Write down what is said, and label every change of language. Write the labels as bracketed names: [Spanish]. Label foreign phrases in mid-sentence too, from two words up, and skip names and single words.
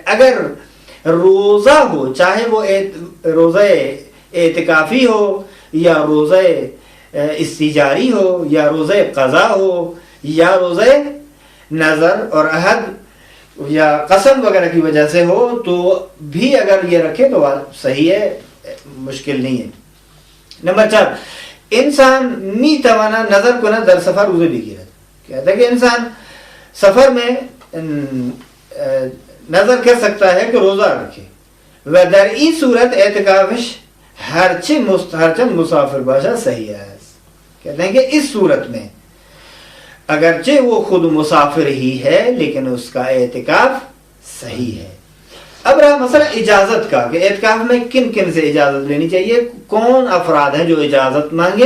[Urdu] اگر روزہ ہو, چاہے وہ روزہ اعتکافی ہو یا روزہ استجاری ہو یا روزہ قضا ہو یا روزہ نظر اور عہد یا قسم وغیرہ کی وجہ سے ہو, تو بھی اگر یہ رکھے تو صحیح ہے, مشکل نہیں ہے. [Persian] نمبر 4, انسان می توانا نظر کند در سفر روزه بگیرد. [Urdu] کہتا ہے کہ انسان سفر میں نظر کر سکتا ہے کہ روزہ رکھے, [Persian] و در این صورت اعتکافش ہرچند مسافر باشد [Urdu] صحیح ہے. کہتے ہیں کہ اس صورت میں اگرچہ وہ خود مسافر ہی ہے لیکن اس کا اعتکاف صحیح ہے. اب رہا مسئلہ اجازت کا کہ اعتکاف میں کن کن سے اجازت لینی چاہیے, کون افراد ہیں جو اجازت مانگیں.